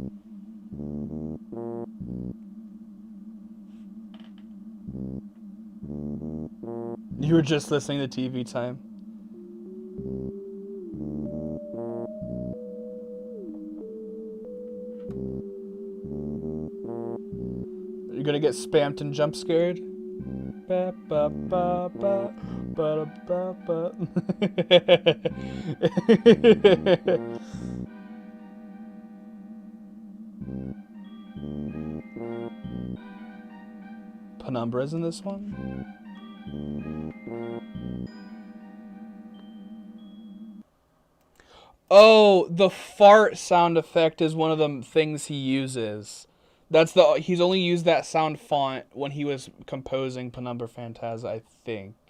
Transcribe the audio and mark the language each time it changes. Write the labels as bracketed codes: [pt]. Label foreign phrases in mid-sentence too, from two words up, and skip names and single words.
[en] You were just listening to TV Time. You're gonna get spammed and jump scared. Ba, ba, ba, ba, ba, ba, ba. Penumbra's in this one. Oh, the fart sound effect is one of the things he uses. He's only used that sound font when he was composing Penumbra Phantasma, I think.